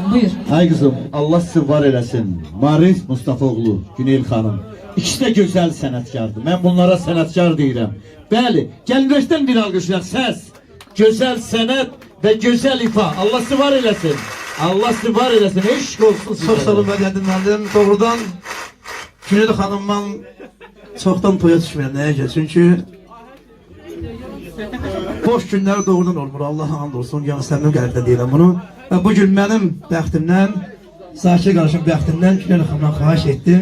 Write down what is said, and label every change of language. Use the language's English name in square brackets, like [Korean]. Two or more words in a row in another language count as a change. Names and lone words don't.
[Azerbaijani] Buyur. Ay kızım, Allah sizi var eləsin. Maris Mustafoğlu, Günel xanım. [Turkish] İkisi de güzel sanatkardır. Ben bunlara sanatkar deyirəm. [Azerbaijani] Bəli, gəlmişdən bir alqışlar. Səs, [Turkish] güzel sanat ve güzel ifa. [Azerbaijani] Allah sizi var eləsin. Allah sizi var eləsin. Eşk olsun size. Çok sağ olun Mədəddin müəllim. Doğrudan Günel xanımdan çoxdan toya düşməyəm. Nəyə? Çünkü boş günlər doğrudan olmur. Allah'a and olsun. Yəni səmimi qəlblə deyirəm bunu. Və bugün mənim bəxtimdən, Zakir qardaşım bəxtimdən Günel xanımdan xahiş etdim.